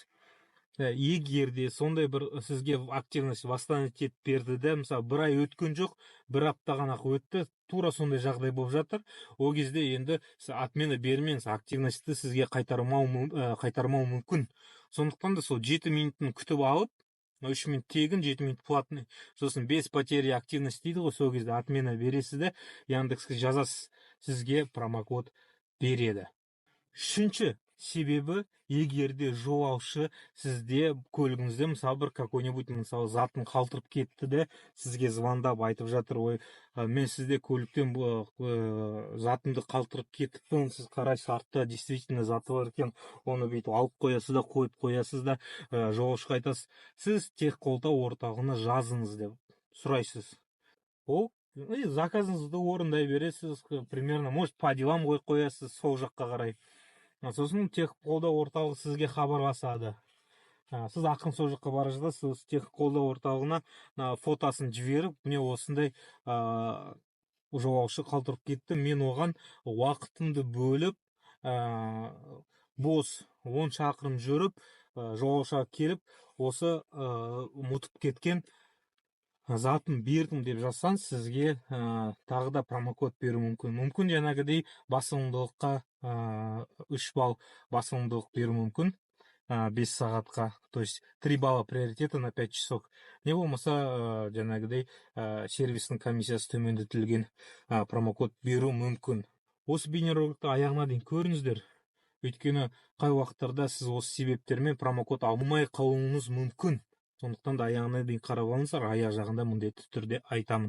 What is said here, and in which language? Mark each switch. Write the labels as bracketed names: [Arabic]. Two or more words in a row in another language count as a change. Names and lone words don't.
[Kazakh] Егер де сондай бір сізге [Russian] активность восстановить [Kazakh] етіп берді де, мысалы, 1 ай өткен жоқ, 1 апта ғана өтті, тура сондай жағдай болып жатыр, ол кезде енді отмена бермеңіз, активностьті сізге қайтармау мүмкін. Сондықтан да сол 7 минутын күтіп алып, 3 минут тегін, 7 минут платный, сосын [Russian] без потери активность [Kazakh] дейді ғой, сол кезде отмена бересіз де, Яндекске жазасыз, сізге промокод береді. Үшінші себебі, егерде жолаушы сізде көлігіңізде, мысалы, бір какой-нибудь, мысалы, затын қалтырып кетті де, сізге звондап айтып жатыр, ой, мен сізде көліктен затымды қалтырып кеттіппін, сіз қарайсыз, артта действительно заты бар екен, оны бүйтіп алып қоясыз да, қойып қоясыз да, жолаушыға айтасыз, сіз тех қолдау орталығына жазыңыз деп сұрайсыз. Ол заказыңызды орындай бересіз, [Russian] примерно, может, по делам [Kazakh] қоясыз сол жаққа қарай. Сосын тех қолдау орталығы сізге хабарласады. Сіз ақын сол жаққа бара жатасыз, тех қолдау орталығына фотосын жіберіп, міне осындай жолаушы қалтырып кетті, мен оған уақытымды бөліп, бос 10 шақырым жүріп, жолаушыға келіп, осы ұмытып кеткен затын бердім деп жазсаң, сізге тағы да промокод беру мүмкін. Мүмкін жаңағыдай басылымдылыққа 3 балл басылымдылық беру мүмкін 5 сағатқа, [Russian] то есть 3 балла приоритета на 5 часов. [Kazakh] Не болмаса жаңағыдай сервистің комиссиясы төмендетілген промокод беру мүмкін. Осы бейнероликті аяғына дейін көріңіздер. Өйткені қай уақыттарда сіз осы себептермен промокод алмай қалуыңыз мүмкін. Сондықтан да аяғына дейін қарап алыңыздар, аяқ жағында міндетті түрде айтамын.